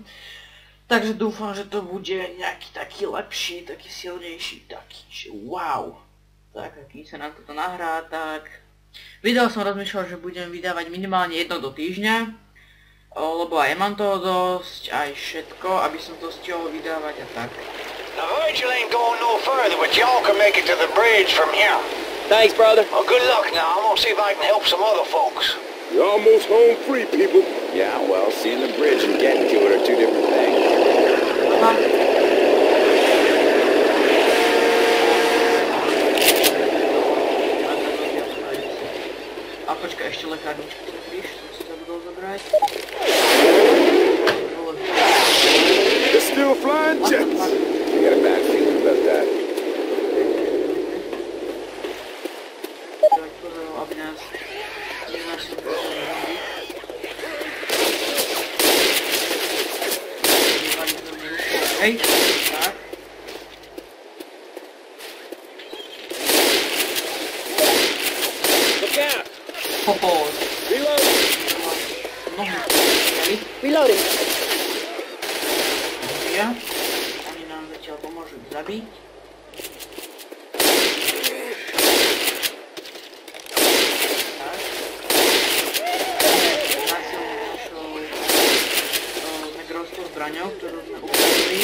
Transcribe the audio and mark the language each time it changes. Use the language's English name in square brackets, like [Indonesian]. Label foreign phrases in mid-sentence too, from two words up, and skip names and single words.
[Slovak] Takže dúfam, že to bude nejaký taký lepší, taký silnejší, taký, že wow. Tak, aký sa nám toto nahrá, tak... Video som rozmýšľal, že budem vydávať minimálne jedno do týždňa, lebo aj mám toho dosť, aj všetko, aby som to stihol vydávať a tak. [English] The Virgil ain't going no further, but y'all can make it to the bridge from here. Thanks, brother. Well, good luck now. I'm gonna see if I can help some other folks. You're almost home free, people. Yeah, well, seeing the bridge and getting to it are two different things. [Slovak] A počkaj, ešte lekárničku zakryš, som si zabudol zobrať. [English] It's still flying jets. I got a bad feeling about that. [Slovak] Tak pozor, aby nás nenašiel pozorný. Hej, tak. [English] Look out! Hoho. Reload! Reloading! [Slovak] Ja. Oni nám zatiaľ pomôžu zabiť. Tak. Násilne našou negrovskou zbraňou, ktorú sme ukradli.